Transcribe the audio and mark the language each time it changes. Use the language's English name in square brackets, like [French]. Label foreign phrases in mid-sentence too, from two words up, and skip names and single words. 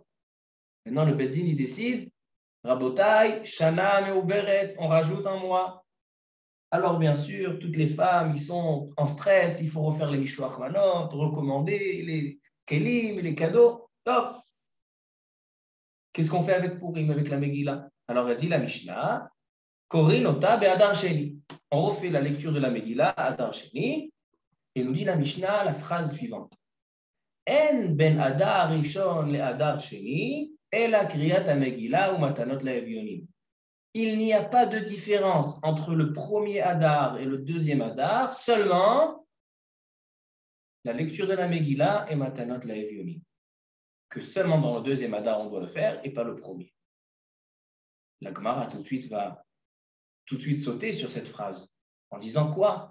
[French] Maintenant, le Beddin, il décide, Rabotai, [Hebrew] שנה מעוברת, [French] on rajoute un mois. Alors, bien sûr, toutes les femmes, ils sont en stress, il faut refaire les [Hebrew] משלוח מנות, [French] recommander les kelim, les cadeaux. Top. Qu'est-ce qu'on fait avec Purim, avec la Megillah? Alors, elle dit la Mishnah, [Hebrew] קורין אותה באדר שני. [French] On refait la lecture de la Megillah, [Hebrew] אדר שני, [French] et nous dit la Mishnah la phrase suivante. [Hebrew] אין בין אדר ראשון לאדר שני, אלא קריאת המגילה ומתנות לאביונים. [French] Il n'y a pas de différence entre le premier Adar et le deuxième Adar, seulement la lecture de la Megillah et [Hebrew] מתנות לאביונים. [French] Que seulement dans le deuxième Adar on doit le faire et pas le premier. La Gemara va tout de suite sauter sur cette phrase en disant quoi?